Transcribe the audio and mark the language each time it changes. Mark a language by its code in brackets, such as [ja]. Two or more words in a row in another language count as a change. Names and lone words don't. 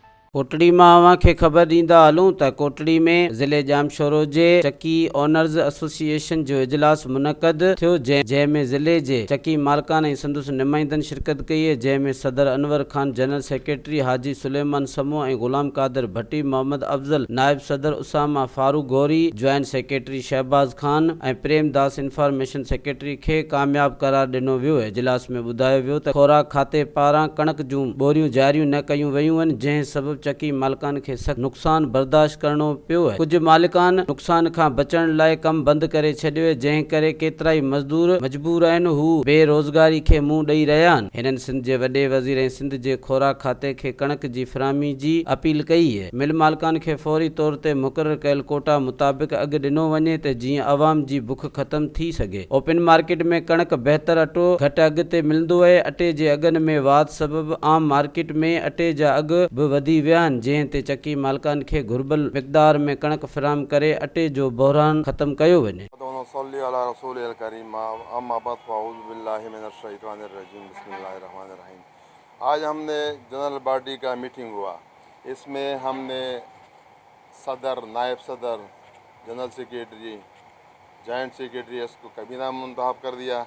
[sd] कोटड़ी मां अवां खे ख़बर ॾींदा हलूं त कोटड़ी में ज़िले जामशोरो जे चकी ओनर्स एसोसिएशन जो इजलास मुनक़द थियो, जंहिं में ज़िले जे चकी मालिकान ऐं संदसि नुमाइंदनि शिरकत कई है, जंहिं में सदर अनवर खान, [en] General Secretary [sd] हाजी सुलेमान समूह ऐं गुलाम कादिर भट्टी, मोहम्मद अफज़ल, नायब सदर उसामा फारूक गौरी, [en] Joint Secretary [sd] शहबाज खान ऐं प्रेम दास [en] Information Secretary [sd] खे कामयाब करार ॾिनो वियो है। इजलास में ॿुधायो वियो त ख़ोराक खाते पारां कणक जूं बोरियूं जारियूं न कयूं वयूं आहिनि, जंहिं सबबि चकी मालिकान खे सख़्त नुक़सान बर्दाश्त करणो पियो है। कुझु मालिकान नुक़सान खां बचण लाइ कमु बंदि करे छॾियो है, जंहिं करे केतिराई मज़दूर मजबूर आहिनि, हू बेरोज़गारी खे मुंहुं ॾेई रहिया आहिनि। हिननि सिंध जे वॾे वज़ीर ऐं सिंध जे ख़ोराक खाते खे कणक जी फ़राहमी जी अपील कई है। मिल मालिकान खे फौरी तौर ते मुक़ररु कयल कोटा मुताबिक़ अघु ॾिनो वञे त जीअं अवाम जी बुख ख़तम थी सघे। [en] open market [sd] में कणक बहितर, अटो घटि अघु ते मिलंदो आहे। अटे जे अघनि में वाध सबबि आम मार्केट में अटे जा अघु बि वधी विया आहिनि, जंहिं ते चकी मालिकान खे घुर्बल मिक़दार में कणक फ़राहम करे अटे जो बहरान ख़त्म कयो वञे। [ur] آج ہم نے [en] General Body [ur] کا میٹنگ ہوا. اس میں ہم نے صدر، نائب صدر, [en] General Secretary, Joint Secretary [ur] اس کو کابینہ منتخب کر دیا.